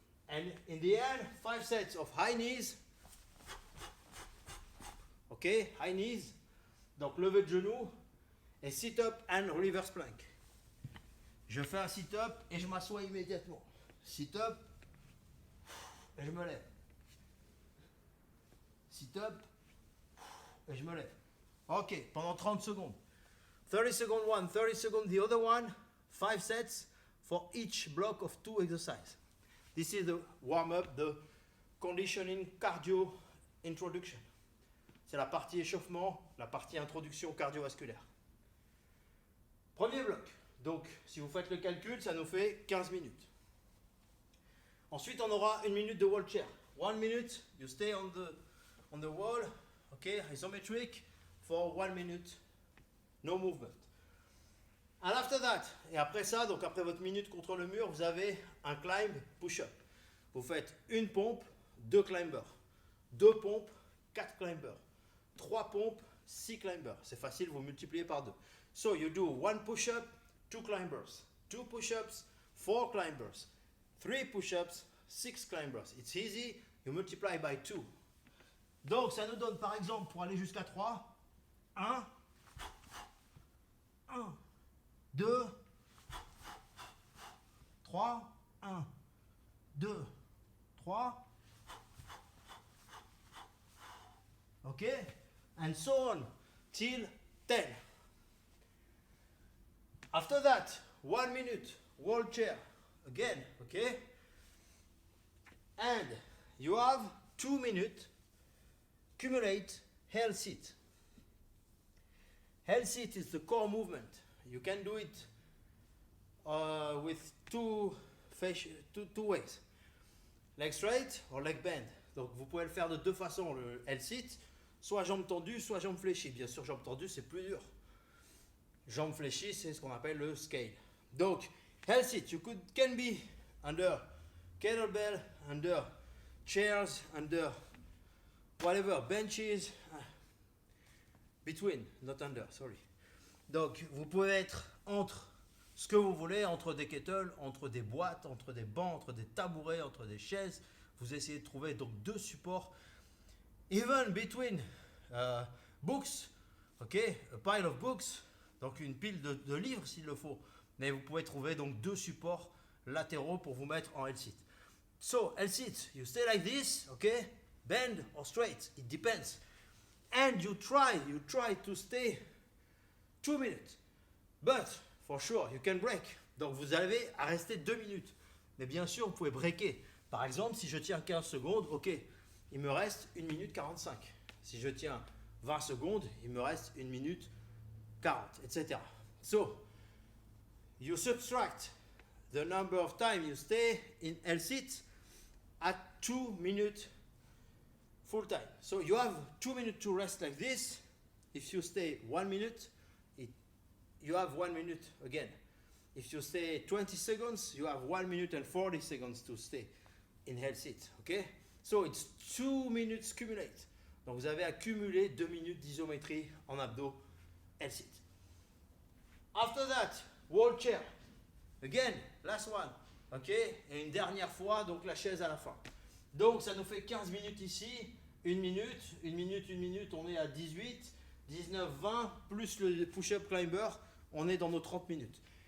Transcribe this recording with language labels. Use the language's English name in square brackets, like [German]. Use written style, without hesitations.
[English] And in the end, 5 sets of high knees. Ok, high knees. [French] Donc lever de genoux. [English] Et sit-up and reverse plank. [French] Je fais un sit-up et je m'assois immédiatement. Sit-up et je me lève. Sit-up et je me lève. Ok, pendant 30 secondes. [English] 30 seconds one, 30 seconds the other one. 5 sets for each block of 2 exercises. This is the warm-up, the conditioning cardio introduction. [French] C'est la partie échauffement, la partie introduction cardiovasculaire. Premier bloc. Donc, si vous faites le calcul, ça nous fait 15 minutes. Ensuite, on aura 1 minute de wall chair. [English] 1 minute, you stay on the wall, okay, isometric, for 1 minute, no movement. And after that, [French] et après ça, donc après votre minute contre le mur, vous avez un climb push-up. Vous faites une pompe, 2 climbers. 2 pompes, 4 climbers. 3 pompes, 6 climbers. C'est facile, vous multipliez par 2. [English] So you do 1 push-up, 2 climbers, 2 push-ups, 4 climbers, 3 push-ups, 6 climbers. It's easy, you multiply by 2. [French] Donc ça nous donne par exemple, pour aller jusqu'à 3, 1, 1, 2, 3, 1, 2, 3. [English] Ok? And so on till 10. After that, 1 minute, wall chair, again, okay? And you have 2 minutes, cumulate hell sit. Hell sit is the core movement. You can do it with two ways. Leg straight or leg bend. [French] Donc vous pouvez le faire de deux façons, le hell sit, soit jambes tendues, soit jambes fléchies. Bien sûr, jambes tendues, c'est plus dur. Jambes fléchies, c'est ce qu'on appelle le scale. [English] Donc, hell sit, you can be under kettlebell, under chairs, under whatever, benches, between, not under, sorry. [French] Donc, vous pouvez être entre ce que vous voulez, entre des kettles, entre des boîtes, entre des bancs, entre des tabourets, entre des chaises. Vous essayez de trouver donc 2 supports. [English] Even between books, ok, a pile of books. [French] Donc une pile de livres s'il le faut. Mais vous pouvez trouver donc 2 supports latéraux pour vous mettre en L-sit. [English] So, L-sit, you stay like this, okay? Bend or straight, it depends. And you try to stay 2 minutes. But, for sure, you can break. [French] Donc vous avez à rester 2 minutes. Mais bien sûr, vous pouvez breaker. Par exemple, si je tiens 15 secondes, ok, il me reste 1 minute 45. Si je tiens 20 secondes, il me reste 1 minute 40, etc. [English] So, you subtract the number of time you stay in L-sit at 2 minutes full time. So you have 2 minutes to rest like this. If you stay 1 minute, you have 1 minute again. If you stay 20 seconds, you have 1 minute and 40 seconds to stay in L-sit. Okay? So it's 2 minutes cumulate. [French] Donc vous avez accumulé 2 minutes d'isométrie en abdos L-sit. [English] After that, wall chair. Again, last one. [French] Ok, et une dernière fois, donc la chaise à la fin. Donc ça nous fait 15 minutes ici, 1 minute, 1 minute, 1 minute, on est à 18, 19, 20, plus le push-up climber, on est dans nos 30 minutes.